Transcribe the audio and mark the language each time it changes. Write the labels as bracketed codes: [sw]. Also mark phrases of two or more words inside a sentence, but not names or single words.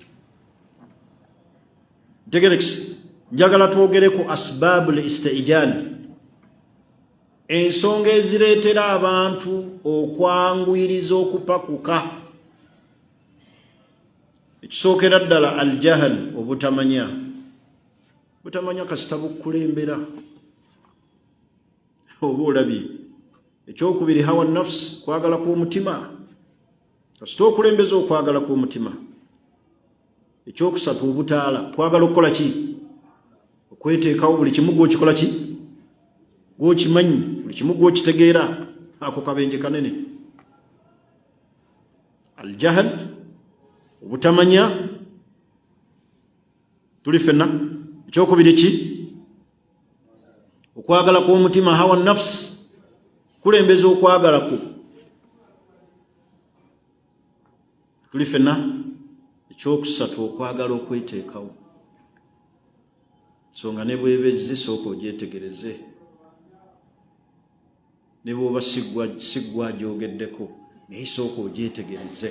[lg] Tegerekisi njagala twogere ku [ar] أسباب الاستعجال, [lg] ensonga ezireetera abantu okwanguyiriza okupakuka. Ekisookera ddala aljahal, obutamanya. Butamanya kasita bukkulembera oba olabye. [ar] Ekyokubiri هوى نفسي, [lg] kwagala kw'omutima, kasita okulembeza okwagala kw'omutima. Ekyokusatu obutaala, kwagala okukola ki? Okweteekawo buli kimu gw'okikola ki? Gw'okimanyi, buli kimu gw'okitegeera. Ako kabenje kanene. Aljahal, obutamanya, tuli fenna. Ekyokubiri ki? Okwagala kw'omutima, [ar] هوى نفسي, [lg] kulembeza okwagala kwo. Tuli fenna. Ekyokusatu okwagala okweteekawo. Nsonga ne bwebezze sooka ogyetegereze. Ne bw'oba siggwa gyogeddeko naye sooka ogyetegereze.